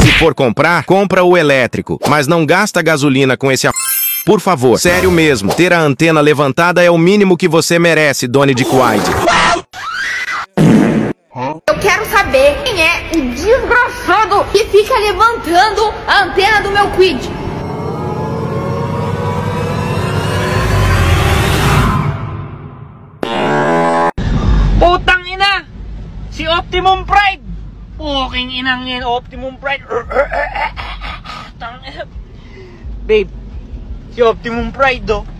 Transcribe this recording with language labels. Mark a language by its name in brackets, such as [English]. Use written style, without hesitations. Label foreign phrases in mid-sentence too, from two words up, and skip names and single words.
[Portuguese] Se for comprar, compra o elétrico, mas não gasta gasolina com esse Por favor, sério mesmo, ter a antena levantada é o mínimo que você merece, Doni de Kwid. Eu quero saber quem é o desgraçado que fica levantando a antena do meu Kwid. [Filipino] Putang ina! Si Optimum Pride! Puking inang yan, Optimum Pride! Babe, si Optimum Pride, oh.